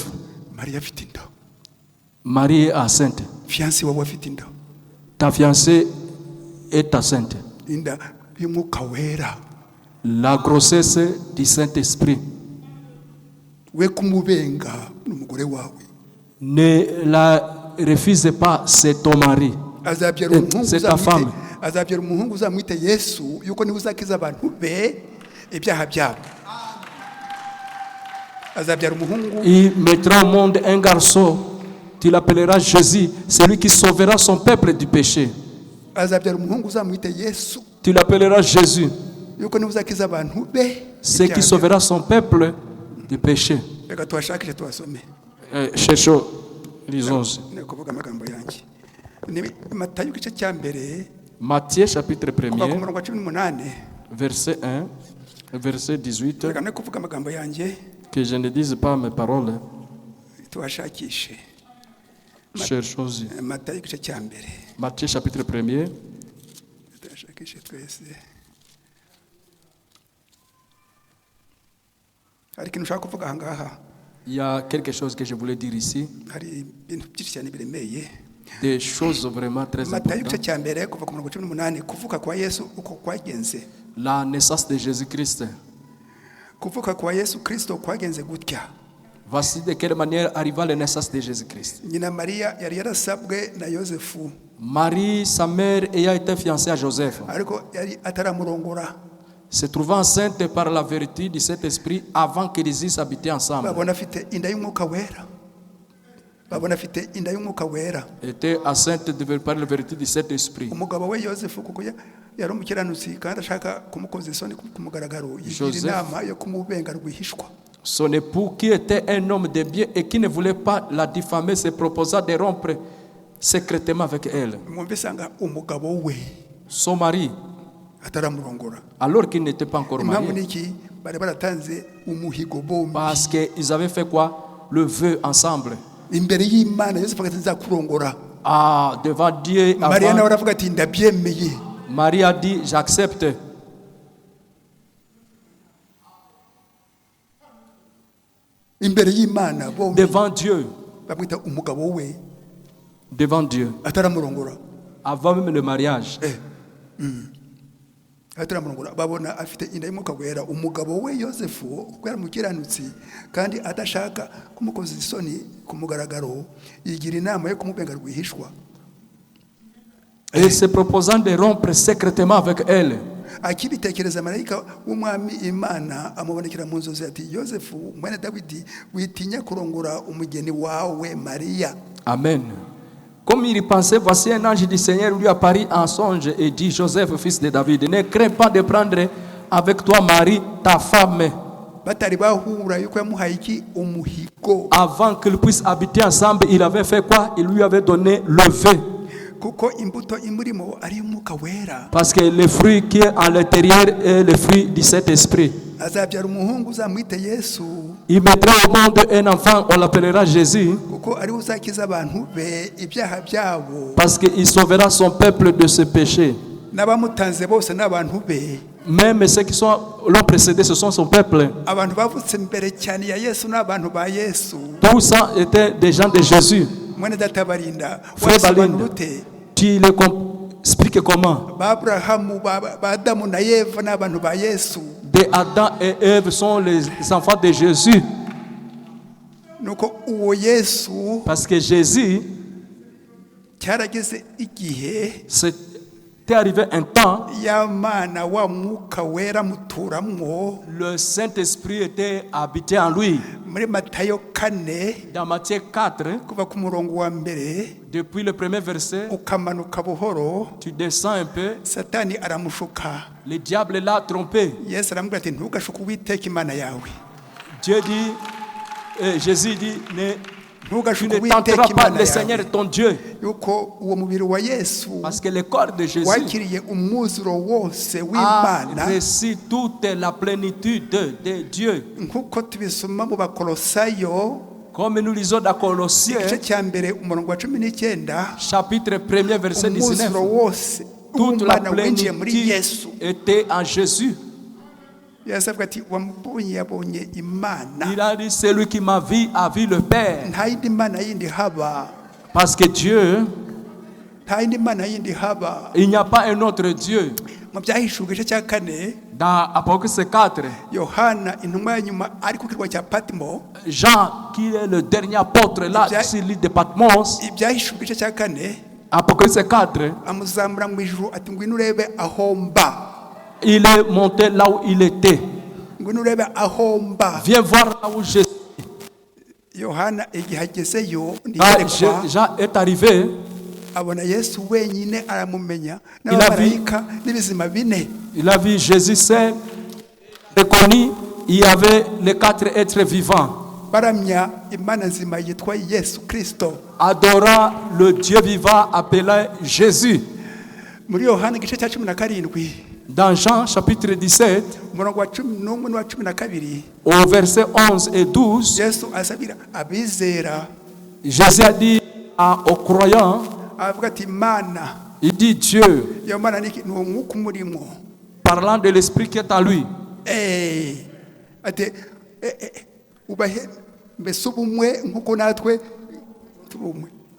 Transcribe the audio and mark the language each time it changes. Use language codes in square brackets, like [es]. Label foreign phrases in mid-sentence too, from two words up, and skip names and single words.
[rw] Maria afite inda. [fr] Marie est enceinte. [rw] Fiancé wawe afite inda. [fr] Ta fiancée est enceinte. [rw] Inda y'umwuka wera. [fr] La grossesse du Saint-Esprit. [rw] We kumubenga n'umugore wawe. [fr] Ne la refuse pas, c'est ton mari. C'est ta femme. [rw] Azabyara umuhungu uzamwite Yesu yuko niwe uzakiza abantu be ibyaha byabo. Azabyara umuhungu. [fr] Il mettra au monde un garçon. Tu l'appelleras Jésus, celui qui sauvera son peuple du péché. [rw] Azabyara umuhungu uzamwite Yesu. [fr] Tu l'appelleras Jésus, [rw] yuko niwe uzakiza abantu be. [fr] celui qui sauvera son peuple du péché. [rw] Reka twashakire twasome. [fr] Cherchons, lisons. [rw] Ne kuvuga amagambo yanjye. Ni Matayo igice cya mbere [fr] Matthieu chapitre [rw] kuva ku [fr] 1er, [rw] murongo wa 18. [fr] verset 1, verset 18. [rw] Reka ne kuvuga amagambo yanjye [fr] Que je ne dise pas mes paroles. [rw] twashakishe. [fr] Cherchons. [rw] Matayo igice cya mbere. [fr] Matthieu chapitre 1er. [rw] Twashakishe twese. Hari ikintu ushaka kuvuga ahangaha. [fr] Il y a quelque chose que je voulais dire ici. [rw] Hari ibintu byinshi cyane biremeye. [fr] Des choses vraiment très [rw] Matayo igice [fr] importantes. [rw] cya mbere kuva ku murongo wa 18 kuvuka kwa Yesu uko kwagenze. [fr] La naissance de Jésus-Christ. [rw] Kuvuka kwa Yesu Kristo kwagenze gutya. [fr] Voici de quelle manière arriva la naissance de Jésus-Christ. [rw] Nyina Maria yari yarasabwe na Yosefu [fr] Marie, sa mère, ayant été fiancée à Joseph, [rw] ariko yari ataramurongora. [fr] se trouvant enceinte par la vertu de cet esprit avant qu'ils eussent habité ensemble. [rw] Babona afite inda y'umwuka wera. Babona afite inda y'umwuka wera. [fr] Était enceinte par la vertu de cet esprit. [rw] Umugabo we Yosefu kuko yari umukiranutsi kandi ashaka kumukoza isoni ku mugaragaro yigira [fr] Joseph. [rw] inama yo kumubenga rwihishwa. [fr] Son époux, qui était un homme de bien et qui ne voulait pas la diffamer, se proposa de rompre secrètement avec elle. [rw] Mwumvisanga umugabo we [fr] Son mari, [rw] ataramurongora. [fr] alors qu'il n'était pas encore [rw] Impamvu [fr] marié, [rw] niki bari baratanze umuhigo bombi [fr] parce qu'ils avaient fait quoi? Le vœu ensemble. [rw] imbere y'Imana. Yosefu agati nzakurongora. [fr] Ah, devant Dieu, [rw] Maria nawe [fr] avant, [rw] aravuga ati ndabyemeye. [fr] Marie a dit, j'accepte. [rw] Imbere y'Imana bombi [fr] Devant Dieu, [rw] bamwita umugabo we [fr] devant Dieu, [rw] ataramurongora. [fr] avant même le mariage. [rw] Ataramurongora babona afite inda y'umwuka wera. Umugabo we Yosefu kuko yari umukiranutsi kandi adashaka kumukoza isoni ku mugaragaro yigira inama yo kumubenga rwihishwa. [fr] Et se proposant de rompre secrètement avec elle. [rw] Akibitekereza marayika w'umwami Imana amubonekera mu nzozi ati Yosefu mwene Dawidi witinya kurongora umugeni wawe Maria. Amen. [fr] Comme il y pensait, voici un ange du Seigneur lui apparut en songe et dit, Joseph, fils de David, ne crains pas de prendre avec toi Marie, ta femme, [rw] batari bahura yuko yamuhaye iki umuhigo [fr] avant qu'ils puissent habiter ensemble. Il avait fait quoi? Il lui avait donné le vin. [rw] kuko imbuto imurimo ari umwuka wera. [fr] Parce que le fruit qui est à l'intérieur est le fruit du Saint-Esprit. [rw] Azabyara umuhungu uzamwite Yesu [fr] Il mettra au monde un enfant, on l'appellera Jésus, [rw] kuko ari uzakiza abantu be ibyaha byabo. [fr] parce qu'il sauvera son peuple de ses péchés. [rw] N'abamutanze bose n'abantu be. [fr] Même ceux qui l'ont précédé, ce sont son peuple. [rw] Abantu bavutse mbere cyane ya Yesu n'abantu ba Yesu. [fr] Tous ça étaient des gens de Jésus. [rw] Mwene data barinda [fr] Frère Balinda, [rw] wasobanurute [fr] tu expliques comment? [rw] Abrahamu ba Adamu na Eva n'abantu ba Yesu. [fr] De Adam et Ève sont les enfants de Jésus. [rw] Nuko uwo Yesu [fr] Parce que Jésus, [rw] cyarageze igihe [fr] c'était arrivé un temps, [rw] y'Imana wa mwuka wera muturamwo. [fr] le Saint-Esprit était habité en lui. [rw] Muri Matayo 4 [fr] Dans Matthieu 4, [rw] kuva ku murongo wa mbere [fr] depuis le premier verset, [rw] ukamanuka buhoro, [fr] tu descends un peu, [rw] Satani aramushuka. [fr] le diable l'a trompé. [rw] Yesu aramubwira ati ntugashuke Uwiteka Imana yawe. [fr] Dieu dit, Jésus dit, tu [rw] Ntugashuke [fr] ne [rw] Uwiteka [fr] tenteras pas [rw] Imana [fr] le Seigneur [rw] yawe. [fr] ton Dieu. [rw] Yuko uwo mubiri wa Yesu [fr] Parce que le corps de Jésus [rw] wakiriye umwuzuro wose [fr] a [rw] w'Imana [fr] reçu toute la plénitude de Dieu. [rw] nkuko tubisoma mu Bakolosayo [fr] Comme nous lisons dans Colossiens, [rw] igice cya mbere umurongo wa 19, [fr] chapitre 1er, verset 19. [rw] umwuzuro wose [fr] Toute la [rw] w'Imana winjiye muri [fr] plénitude [rw] Yesu. [fr] était en Jésus. [rw] Yesu avuga ati wamubonye yabonye Imana. [fr] Il a dit, celui qui m'a vu a vu le Père. [rw] Nta yindi Mana yindi haba. [fr] Parce que Dieu, [rw] Nta yindi Mana yindi haba. [fr] il n'y a pas un autre Dieu. [rw] Mu Byahishuwe igice cya 4, [fr] Dans Apocalypse 4, [rw] Yohana intumwa ya nyuma ari ku kirwa cya Patmo. [fr] Jean, qui est le dernier apôtre là, sur l'île de Patmos, [rw] Ibyahishuwe igice cya 4 [fr] Apocalypse 4, [rw] amuzamura mu ijuru ati ngwino urebe aho mba. [fr] il est monté là où il était. [rw] Ngwino urebe aho mba. [fr] Viens voir là où je suis. [rw] Yohana igihe agezeyo [fr] Ah, [rw] ndiyerekwa [fr] Jean est arrivé, [rw] abona Yesu wenyine aramumenya [fr] Il a [rw] n'abamarayika n'ibizima bine. [fr] il a vu Jésus seul, reconnu, il y avait les 4 êtres vivants, [rw] Baramya Imana nzima yitwa Yesu Kristo. [fr] adorant le Dieu vivant appelé Jésus. [rw] Muri Yohana igice cya 17 [fr] Dans Jean chapitre 17, [rw] umurongo wa 11 n'uwa 12 [fr] au verset 11 et 12, [rw] Yesu asabira abizera [fr] Jésus a dit aux croyants, [rw] avuga ati Imana [fr] il dit Dieu, [rw] iyo Mana ni umwuka umurimo. [fr] parlant de l'esprit qui est en lui. [rw] Ati ubahe mbese ubumwe nkuko natwe tubumwe.